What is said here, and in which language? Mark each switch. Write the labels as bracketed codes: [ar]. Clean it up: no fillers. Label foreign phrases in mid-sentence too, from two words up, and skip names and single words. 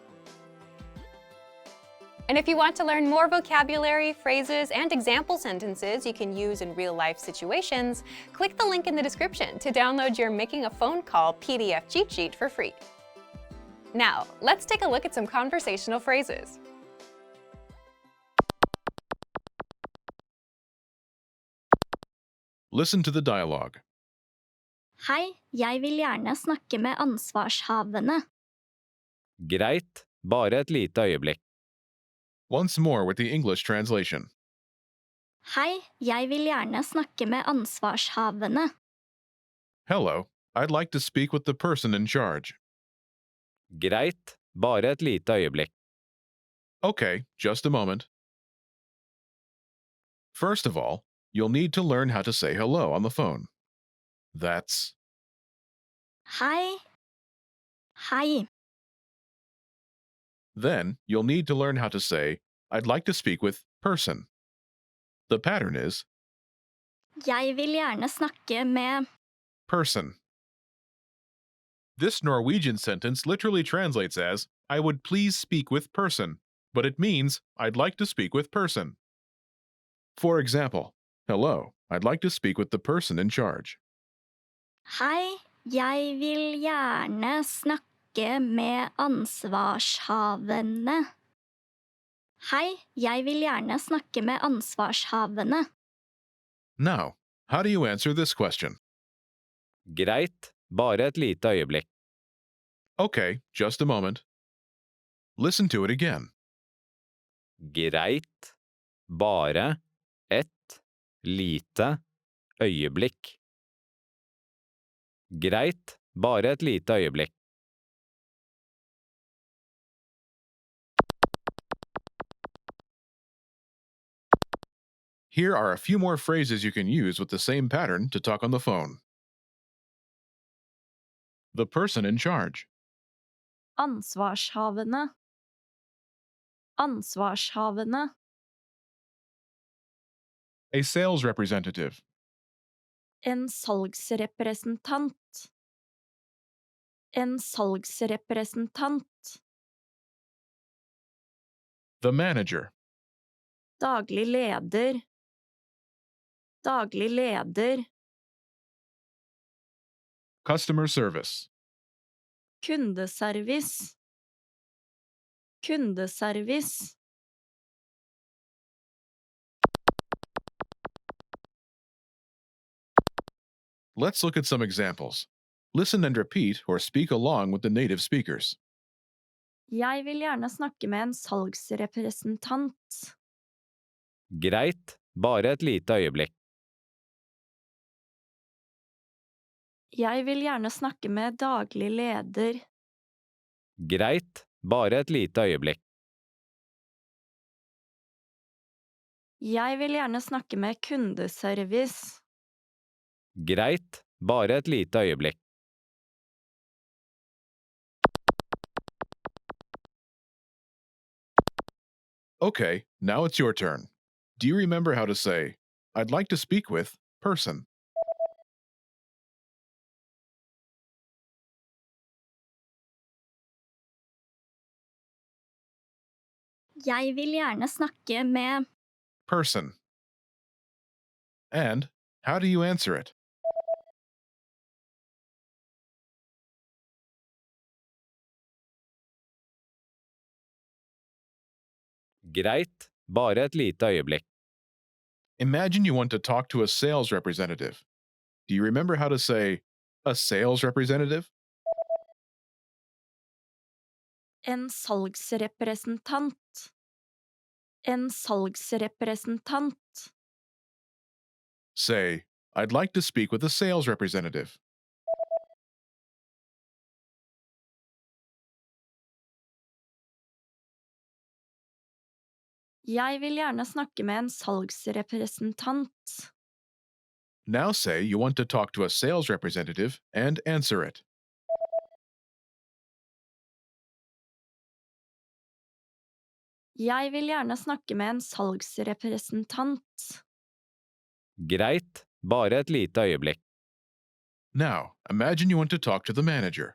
[en] And if you want to learn more vocabulary, phrases, and example sentences you can use in real-life situations, click the link in the description to download your Making a Phone Call PDF cheat sheet for free. Now, let's take a look at some conversational phrases. Listen to the dialogue. [no] Hei, jeg vil gjerne snakke med ansvarshavende. Greit, bare et lite øyeblikk. [en] Once more with the English translation. [no] Hei, jeg vil gjerne snakke med ansvarshavende. [en] Hello, I'd like to speak with the person in charge. [no] Greit, bare et lite øyeblikk. [en] Okay, just a moment. First of all, you'll need to learn how to say hello on the phone. That's [no] Hei. Hei. [en] Then you'll need to learn how to say, I'd like to speak with person. The pattern is [no] Jeg vil gjerne snakke med. [en] person. This Norwegian sentence literally translates as, I would please speak with person, but it means, I'd like to speak with person. For example, hello, I'd like to speak with the person in charge. [no] Hei, jeg vil gjerne snakke med ansvarshavende. Hei, jeg vil gjerne snakke med ansvarshavende. [en] Now, how do you answer this question? [no] Greit, bare et lite øyeblikk. [en] Okay, just a moment. Listen to it again. [no] Greit, bare et lite øyeblikk. Greit, bare et lite øyeblikk. [en] Here are a few more phrases you can use with the same pattern to talk on the phone. The person in charge. [no] Ansvarshavende. Ansvarshavende. [en] A sales representative. [no] En salgsrepresentant. En salgsrepresentant. [en] The manager. [no] Daglig leder. Daglig leder. [en] Customer service. [no] Kundeservice. Kundeservice. [en] Let's look at some examples. Listen and repeat or speak along with the native speakers. [no] Jeg vil gjerne snakke med en salgsrepresentant. Greit, bare et lite øyeblikk. Jeg vil gjerne snakke med daglig leder. Greit, bare et lite øyeblikk. Jeg vil gjerne snakke med kundeservice. Greit, bare et lite øyeblikk. [en] Okay, now it's your turn. Do you remember how to say, I'd like to speak with person? [no] Jeg vil gjerne snakke med [en] Person. And how do you answer it? [no] Greit, bare et lite øyeblikk. [en] Imagine you want to talk to a sales representative. Do you remember how to say, a sales representative? [no] En salgsrepresentant. En salgsrepresentant. [en] Say, I'd like to speak with a sales representative. [no] Jeg vil gjerne snakke med en salgsrepresentant. [en] Now say you want to talk to a sales representative and answer it. [no] Jeg vil gjerne snakke med en salgsrepresentant. Greit, bare et lite øyeblikk. [en] Now, imagine you want to talk to the manager.